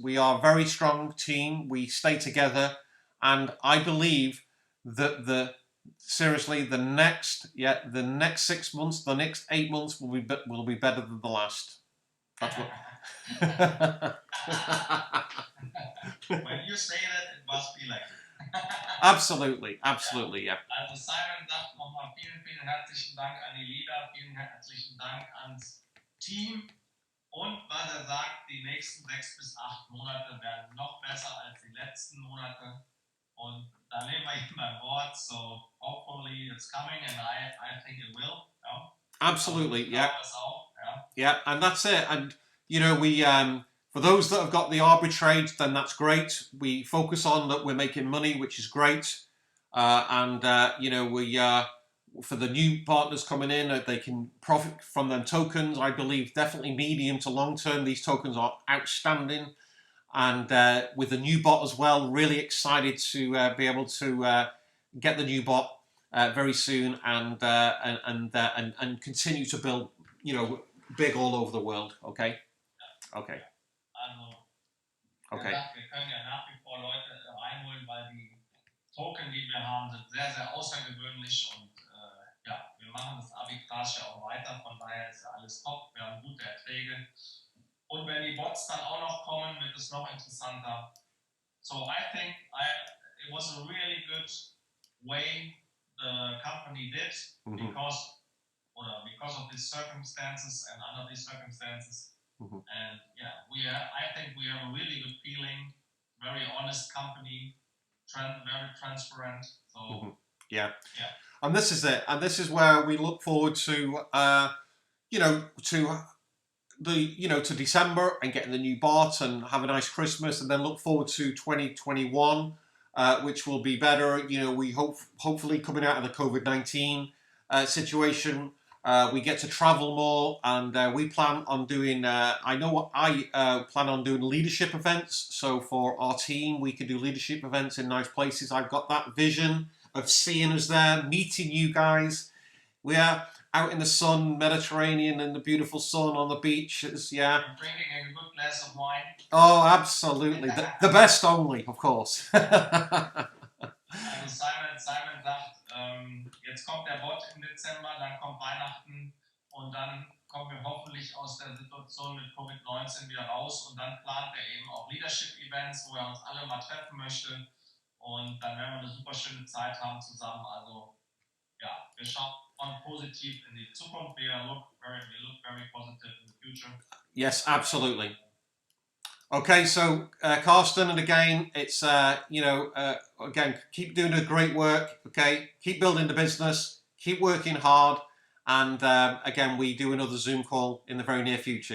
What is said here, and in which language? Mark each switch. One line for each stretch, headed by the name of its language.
English: We are a very strong team. We stay together, and I believe that seriously the next 6 months, the next 8 months will be better than the last. That's what. When you say that, it must be like. Absolutely, absolutely, yeah.
German: Also Simon sagt nochmal vielen herzlichen Dank an die Leader, vielen herzlichen Dank ans Team und was er sagt, die nächsten 6 bis 8 Monate werden noch besser als die letzten Monate und da nehmen wir ihn beim Wort,
English: so hopefully it's coming and I think it will. Yeah. Absolutely, yeah.
German: Auch,
English: yeah. Yeah, and that's it. And you know, we for those that have got the arbitrage, then that's great. We focus on that we're making money, which is great. And you know, we for the new partners coming in, they can profit from them tokens. I believe definitely medium to long term, these tokens are outstanding. And with the new bot as well, really excited to be able to get the new bot very soon and continue to build, you know, big all over the world. Okay. Okay. Okay.
German: Wir können ja nach wie vor Leute reinholen, weil die Token, die wir haben, sind sehr, sehr außergewöhnlich und ja, wir machen das Arbitrage ja auch weiter, von daher ist ja alles top, wir haben gute Erträge und wenn die Bots dann auch noch kommen, wird es noch interessanter.
English: So I think it was a really good way the company did because of these circumstances and under these circumstances. And yeah, I think we have a really good feeling, very honest company, very transparent. So yeah. And this is it. And this is where we look forward to, you know, to December and getting the new bot and have a nice Christmas, and then look forward to 2021 which will be better. You know, we hopefully coming out of the COVID-19 situation, we get to travel more, and we plan on doing, I know what I plan on doing leadership events. So for our team, we can do leadership events in nice places. I've got that vision of seeing us there, meeting you guys. We are out in the sun, Mediterranean, and the beautiful sun on the beach. Yeah. And drinking a good glass of wine. Oh, absolutely. The best only, of course.
German: Also Simon sagt, jetzt kommt der Bot im Dezember, dann kommt Weihnachten und dann kommen wir hoffentlich aus der Situation mit Covid-19 wieder raus, und dann plant er eben auch Leadership-Events, wo er uns alle mal treffen möchte, und dann werden wir eine super schöne Zeit haben zusammen. Also ja, wir schauen positiv in die Zukunft.
English: We look very positive in the future. Yes, absolutely. Okay, so Carsten, and again, it's again, keep doing the great work. Okay, keep building the business, keep working hard, and again, we do another Zoom call in the very near future.